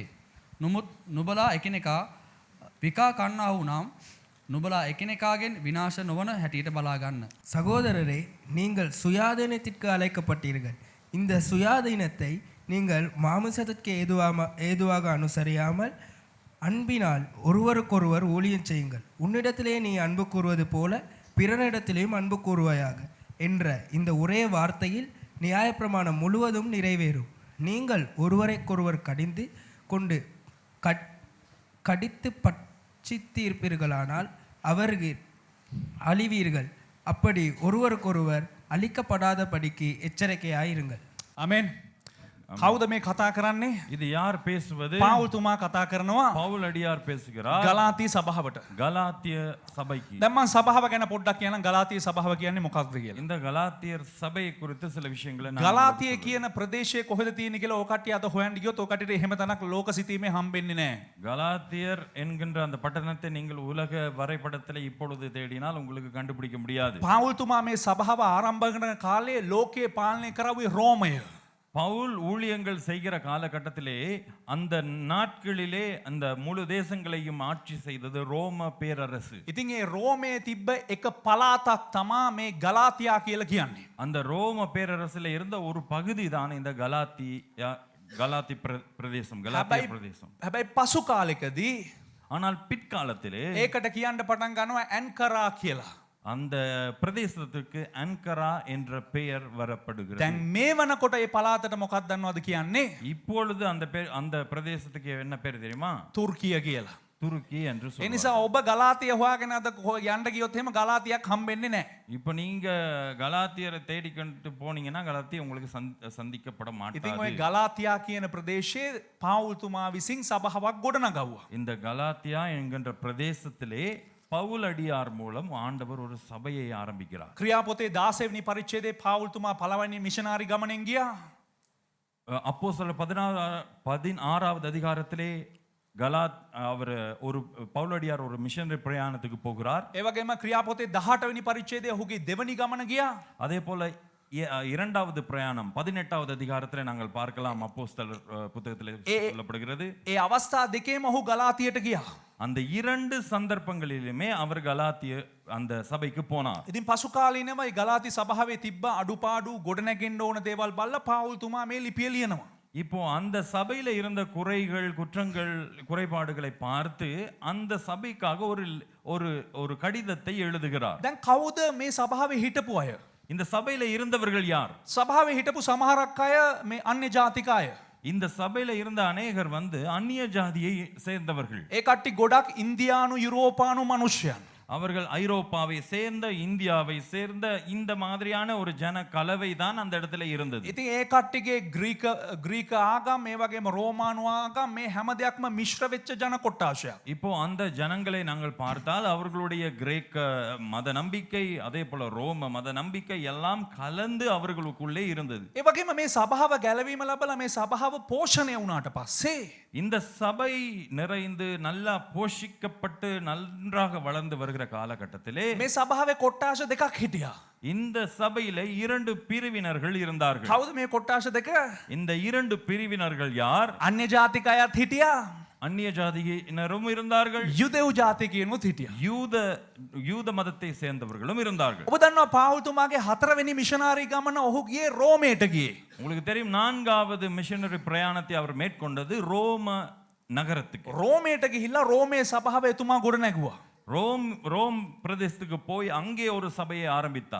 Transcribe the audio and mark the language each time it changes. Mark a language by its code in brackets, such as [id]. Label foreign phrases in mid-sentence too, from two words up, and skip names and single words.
[si] නමුත් නුබලා එකිනෙකා විකා කන්නා වූ නම් නුබලා එකිනෙකාගෙන් විනාශ නොවන හැටියට බලා ගන්න. [ta] சகோதரரே, நீங்கள் சுயாதீனத்திற்கு அழைக்கப்பட்டீர்கள். இந்த சுயாதீனத்தை நீங்கள் மாமிசத்திற்கு ஏதுவாக அனுசரியாமல் அன்பினால் ஒருவருக்கொருவர் ஊழியம் செய்யுங்கள். உன்னிடத்திலே நீ அன்பு கூறுவது போல பிறனிடத்திலேயும் அன்பு கூறுவாயாக என்ற இந்த ஒரே வார்த்தையில் நியாயப்பிரமாணம் முழுவதும் நிறைவேறும். நீங்கள் ஒருவரைக்கொருவர் கடிந்து கொண்டு கடித்து பட்சித்தீர்ப்பீர்களானால் அவர்கள் அழிவீர்கள். அப்படி ஒருவருக்கொருவர் அழிக்கப்படாதபடிக்கு எச்சரிக்கையாயிருங்கள். [si] ආමෙන්. කවුද මේ කතා කරන්නේ? [ta] இது யார் பேசுவது? [si] පාවුල් තුමා කතා කරනවා [ta] பவுல் அடியார் பேசுகிறார் [si] ගලාති සභාවට. [ta] கலாத்திய சபைக்கு. [si] දැන් මම සභාව ගැන පොඩ්ඩක් කියනනම් ගලාතිය සභාව කියන්නේ මොකක්ද කියලා. [ta] இந்த கலாத்தியர் சபையை குறித்து சில விஷயங்களை நான் [si] ගලාතිය කියන ප්‍රදේශයේ කොහෙද තියෙන්නේ කියලා ඕකට්ටිය අත හොයන්න ගියොත් ඕකට්ටියට එහෙම තැනක් ලෝක සිතීමේ හම්බෙන්නේ නැහැ. [ta] கலாத்தியர் என்கின்ற அந்த பட்டணத்தை நீங்கள் உலக வரைபடத்தில் இப்பொழுது தேடினால் உங்களுக்கு கண்டுபிடிக்க முடியாது. [si] පාවුල් තුමා මේ සභාව ආරම්භ කරන කාලේ ලෝකයේ පාලනය කරවුවේ රෝමය. [ta] பவுல் ஊழியங்கள் செய்கிற காலகட்டத்திலே அந்த நாட்களிலே அந்த முழு தேசங்களையும் ஆட்சி செய்தது ரோம பேரரசு. [si] ඉතින් ඒ රෝමයේ තිබ්බ එක පලාතක් තමා මේ ගලාතියා කියලා කියන්නේ. [ta] அந்த ரோம பேரரசுல இருந்த ஒரு பகுதி தான் இந்த கலாத்தி பிரதேசம், கலாத்திய பிரதேசம். [si] හැබැයි පසු කාලෙකදී [ta] ஆனால் பிற்காலத்திலே [si] ඒකට කියන්න පටන් ගන්නවා ඇන්කරා කියලා. [ta] அந்த பிரதேசத்துக்கு அன்கரா என்ற பெயர் வரப்படுகிறது. [si] දැන් මේ වනකොට ඒ පලාතට මොකක්ද දන්නවද කියන්නේ? [ta] இப்பொழுது அந்த பிரதேசத்துக்கு என்ன பேர் தெரியுமா? [si] තුර්කිය කියලා. [ta] துருக்கி என்று [si] ඒ [ta] சொல்லுவாங்க. [si] නිසා ඔබ ගලාතිය හොයාගෙන අද යන්න ගියොත් එහෙම ගලාතියක් හම්බෙන්නේ නැහැ. [ta] இப்போ நீங்க கலாத்தியரை தேடிக்கொண்டு போனீங்கன்னா கலாத்திய உங்களுக்கு சந்திக்கப்பட [si] ඉතින් ඔය [ta] மாட்டாது. [si] ගලාතියා කියන ප්‍රදේශයේ පාවුල්තුමා විසින් සභාවක් ගොඩනගවුවා. [ta] இந்த கலாத்தியா என்கின்ற பிரதேசத்திலே பவுல் அடியார் மூலம் ஆண்டவர் ஒரு சபையை ஆரம்பிக்கிறார். [si] ක්‍රියාපොතේ 16 වෙනි පරිච්ඡේදයේ පාවුල්තුමා පළවෙනි මිෂනාරි ගමනෙන් ගියා. [ta] அப்போஸ்தலர் 16வது அதிகாரத்திலே அவர் ஒரு பவுலடியார் ஒரு மிஷனரி பிரயாணத்துக்கு போகிறார். ඒ වගේම ක්‍රියාපොතේ 18 වෙනි පරිච්ඡේදයේ ඔහුගේ දෙවනි ගමන ගියා. அதே போல இரண்டாவது பிரயாணம் 18வது அதிகாரத்திலே நாங்கள் பார்க்கலாம். அப்போஸ்தலர் புத்தகத்திலே சொல்லப்படுகிறது. [si] ඒ අවස්ථා දෙකේම ඔහු ගලාතියට ගියා. [ta] அந்த இரண்டு சந்தர்ப்பங்களிலுமே அவர் கலாத்திய அந்த சபைக்கு போனார். [si] ඉතින් පසු කාලීනව මේ ගලාති සභාවේ තිබ්බ අඩුපාඩු ගොඩනැගෙන්න ඕන දේවල් බලලා පාවුල්තුමා මේ ලිපිය ලියනවා. [ta] இப்போ அந்த சபையில இருந்த குறைகள், குற்றங்கள், குறைபாடுகளை பார்த்து அந்த சபைக்காக ஒரு ஒரு கடிதத்தை எழுதுகிறார். [si] දැන් කවුද මේ සභාවේ හිටපු අය? [ta] இந்த சபையில இருந்தவர்கள் யார்? [si] සභාවේ හිටපු සමහරක් අය මේ අන්‍ය ජාතික අය. [ta] இந்த சபையில இருந்த அநேகர் அந்நிய ஜாதியை சேர்ந்தவர்கள். [si] ඒ කට්ටිය ගොඩක් ඉන්දියානු යුරෝපානු මිනිස්සුන්. [ta] அவர்கள் ஐரோப்பாவை சேர்ந்த, இந்தியாவை சேர்ந்த இந்த மாதிரியான ஒரு ஜன கலவை தான் அந்த இடத்துல இருந்தது. [si] ඉතින් ඒ කට්ටියගේ ග්‍රීක ආගම් මේ වගේම රෝමානු ආගම් මේ හැම දෙයක්ම මිශ්‍ර වෙච්ච ජන කොට්ටාශයක්. [ta] இப்போ அந்த ஜனங்களை நாங்கள் பார்த்தால் அவர்களுடைய கிரேக்க மத நம்பிக்கை, அதே போல ரோம மத நம்பிக்கை எல்லாம் கலந்து அவர்களுக்குள்ளே இருந்தது. [si] ඒ වගේම මේ සභාව ගැලවීම ලැබලා මේ සභාව පෝෂණය වුණාට පස්සේ [ta] இந்த சபை நிறைந்து நல்லா போஷிக்கப்பட்டு நன்றாக வளர்ந்து வருகிற காலகட்டத்திலே [si] මේ සභාවේ කොට්ටාශ දෙකක් හිටියා. [ta] இந்த சபையில இரண்டு பிரிவினர்கள் இருந்தார்கள். [si] කවුද මේ කොට්ටාශ දෙක? [ta] இந்த இரண்டு பிரிவினர்கள் யார்? [si] අන්‍ය ජාතික අයත් හිටියා. [ta] அந்நிய ஜாதியினரும் இருந்தார்கள். [si] යුදෙව් ජාතිකයනුත් හිටියා. [ta] யூத மதத்தை சேர்ந்தவர்களும் இருந்தார்கள். [si] ඔබ දන්නවා පාවුල්තුමාගේ 4 වෙනි මිෂනාරි ගමන ඔහු ගියේ රෝමයට ගියේ. [ta] உங்களுக்கு தெரியும், 4வது மிஷனரி பிரயாணத்தை அவர் மேற்கொண்டது ரோம நகரத்துக்கு. [si] රෝමයට ගිහිල්ලා රෝමේ සභාව එතුමා ගොඩ නැගුවා. [ta] ரோம் பிரதேசத்துக்கு போய் அங்கே ஒரு சபையை ஆரம்பித்தார்.